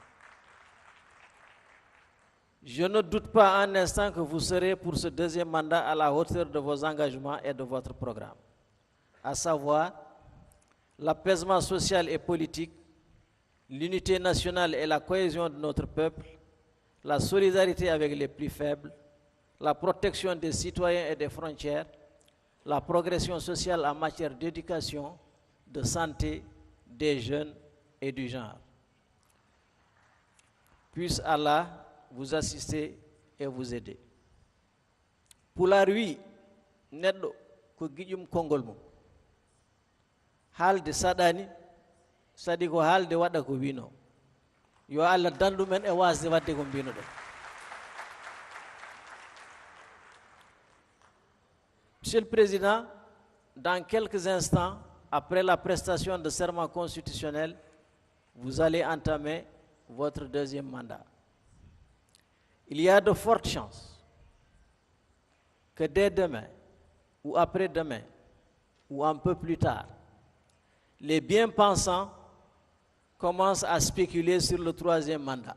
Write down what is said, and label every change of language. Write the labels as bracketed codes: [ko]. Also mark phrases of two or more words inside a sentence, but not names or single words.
[fr] Je ne doute pas un instant que vous serez pour ce deuxième mandat à la hauteur de vos engagements et de votre programme, à savoir l'apaisement social et politique, l'unité nationale et la cohésion de notre peuple, la solidarité avec les plus faibles, la protection des citoyens et des frontières, la progression sociale en matière d'éducation, de santé, des jeunes et du genre. Puisse Allah vous assister et vous aider. Pour la rue, [ff] neddo ko gijum kongol mum. Halde sadani, sadi ko halde wada ko wino. Yo Allah dandu men e wasde wadde ko bino de. [fr] Monsieur le Président, dans quelques instants, après la prestation de serment constitutionnel, vous allez entamer votre deuxième mandat. Il y a de fortes chances que dès demain, ou après-demain, ou un peu plus tard, les bien-pensants commencent à spéculer sur le troisième mandat.